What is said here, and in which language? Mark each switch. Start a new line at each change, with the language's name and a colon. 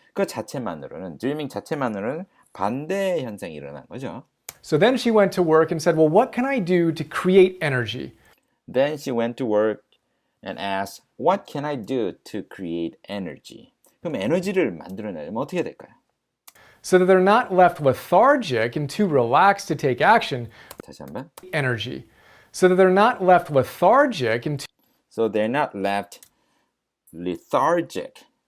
Korean: 그 자체만으로는 dreaming 자체만으로는 반대 현상이 일어난 거죠.
English: So then she went to work and said, well, what can I do to create energy? Then she went to work and asked, what can I do to create energy?
Korean: 그럼 에너지를 만들어내려면 어떻게 될까요?
English: So that they're not left lethargic and too relaxed to take action.
Korean: 다시 한번.
English: Energy. So that they're not left lethargic and So they're not left lethargic.